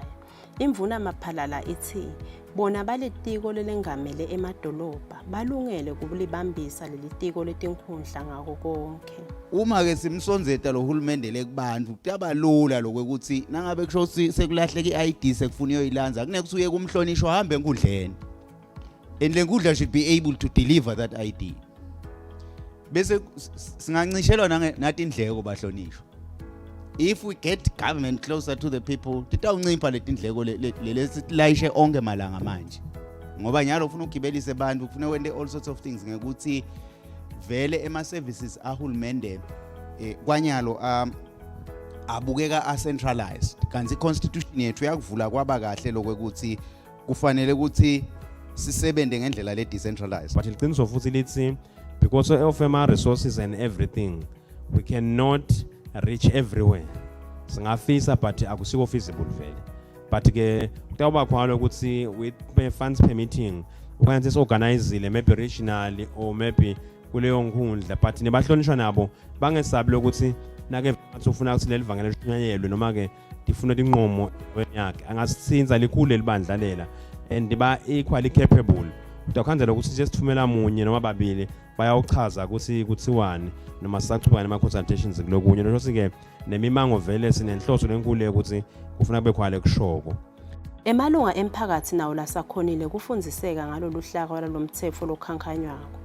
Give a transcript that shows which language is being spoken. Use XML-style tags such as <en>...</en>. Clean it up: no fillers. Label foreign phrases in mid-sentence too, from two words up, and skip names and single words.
<ss>Imvuna Maphalala ithi bona balitiko lelengamele emadolobha balungele kulibambisa lelitiko letinkhundla ngako konke. Uma ke simsonzeta lo hulumende lekubantu kutabalula lokuthi nangabe kusho sekulahleka iID sekufuna uyoyilanza kuneke uye kumhlonishwa hambe enkundleni and lenkundla</ss> <en>should be able to deliver that ID.</en> <ss>Bese singancishelwa nathi indleko bahlonishwa.</ss> <en>If we get government closer to the people</en> <ss>titawuncipha letindleko lesilayishe onke malanga manje ngoba nyalo ufuna ukugibelisa abantu ufuna wende</ss> <en>all sorts of things</en> <ss>ngekuthi vele ema services ahulumende kwanyalo abukeka centralized kanti constitution yethu yakuvula kwaba kahle lokuthi kufanele ukuthi sisebende ngendlela le decentralized.</ss> <en>But</en> <ss>liqiniso futhi lithi</ss> <en>because of our resources and everything we cannot reach everywhere.</en> <ss>Singafisa but akusiko feasible vele. But ke kutawuba khona ukuthi</ss> <en>with funds permitting</en> <ss>ukwenza isorganizile</ss> <en>maybe regionally or maybe</en> <ss>kuleyo nkundla but nebahlonishwa nabo bangesabi lokuthi nake ufuna ukuthi lelivangelo lishunyanyelwe noma ke difuna inqomo yakhe angasithinza likhulu libandla lela and ba</ss> <en>equally capable.</en> <ss>Utakhanzela ukuthi sesithumela munye noma babili bayawuchaza ukuthi kuthiwani noma sisachubana nama consultations kulokunye nje sike nemimango vele sinenhloso lenkulu ukuthi kufuna kube khwale kushoko. Emalunga emphakathi nawo lasakhonile kufundziseka ngalolu hlaka lomtsetfo lokhankanywako.</ss>